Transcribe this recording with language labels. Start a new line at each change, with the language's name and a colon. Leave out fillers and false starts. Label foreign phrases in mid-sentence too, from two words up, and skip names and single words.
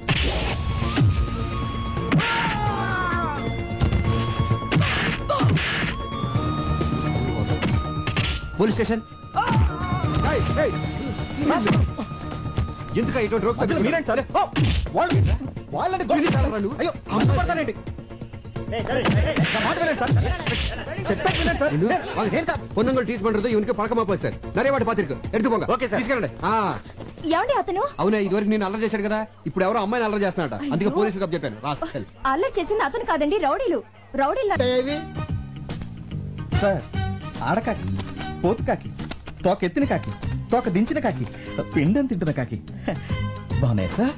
Telugu: పోలీస్ స్టేషన్. ఎందుక ఇటువంటి రోగ్ మీరేంటి సార్? వాళ్ళని అయ్యో అమ్ముపడతానండి.
Tamil: பொண்ணுங்கள் டீஸ் பண்றது இவனுக்கு பழக்கமா போச்சு சார். நிறைய வாட்டி பாத்திருக்கு. எடுத்து போங்க.
Telugu: ఓకే సార్. తీసుకెళ్ళండి. ఏమండి అతను? అవునా, ఇదివరకు నేను అల్లరి చేశాడు కదా, ఇప్పుడు ఎవరో అమ్మాయిని అల్లరి చేస్తున్నాడు. అందుకే పోలీసులకు అప్ చెప్పాను. రాస్కెల్. అల్లరి చేసింది అతను కాదండి, రౌడీలు. సార్ ఆడకాకి, పోతు కాకి, తోక ఎత్తిన కాకి, తోక దించిన కాకి, పిండం తింటున్న కాకి బాగున్నాయి సార్.